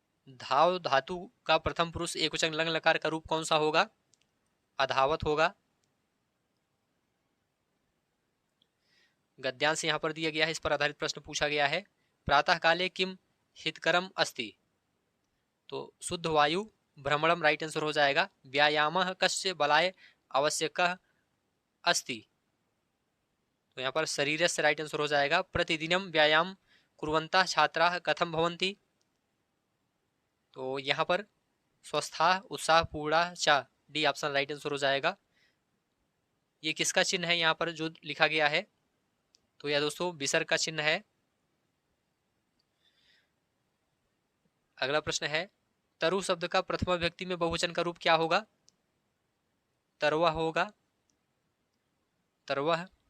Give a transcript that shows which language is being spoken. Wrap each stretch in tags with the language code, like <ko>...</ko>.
<hi>धाव धातु का प्रथम पुरुष एकवचन लंग लकार का रूप कौन सा होगा? अधावत होगा। गद्यांश यहाँ पर दिया गया है, इस पर आधारित प्रश्न पूछा गया है।</hi> <sa>प्रातः काले किम हितकरम अस्ति?</sa> <hi>तो शुद्ध वायु भ्रमणम राइट आंसर हो जाएगा।</hi> <sa>व्यायामः कस्य बलाय आवश्यकः अस्ति?</sa> <hi>तो यहाँ पर शरीर से राइट आंसर हो जाएगा।</hi> <sa>प्रतिदिनम व्यायाम कुर्वन्तः छात्राः कथम भवन्ति?</sa> <hi>तो यहाँ पर स्वस्था उत्साह पूर्णा चा डी ऑप्शन राइट आंसर हो जाएगा। ये किसका चिन्ह है यहाँ पर जो लिखा गया है? तो यह दोस्तों विसर्ग का चिन्ह है। अगला प्रश्न है, तरु शब्द का प्रथमा विभक्ति में बहुवचन का रूप क्या होगा? तरवा होगा। तरवह।</hi>